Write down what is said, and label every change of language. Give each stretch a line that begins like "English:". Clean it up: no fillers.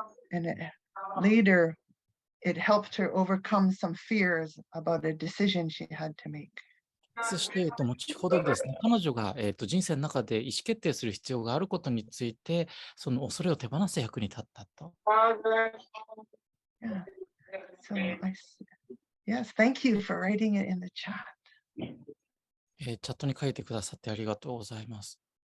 English: And later, it helped her overcome some fears about a decision she had to make.
Japanese: そして、後ほどですね、彼女が、人生の中で意思決定する必要があることについて、その恐れを手放す役に立ったと。
English: Yeah. So yes, thank you for writing it in the chat.
Japanese: チャットに書いてくださってありがとうございます。